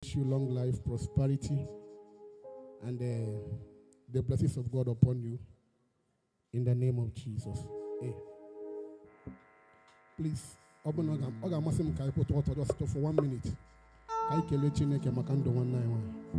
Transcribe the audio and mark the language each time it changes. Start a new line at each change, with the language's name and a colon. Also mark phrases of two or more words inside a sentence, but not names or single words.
English: wish you long life, prosperity, and, uh, the blessings of God upon you in the name of Jesus. Eh. Please,
Igbo: ọ bụ na ọ ga, ọ ga-amasị m ka anyị kwụtụ ọtọ
English: just for one minute.
Igbo: Ka anyị kelee Chineke maka ndụ nwanne anyị nwanyị.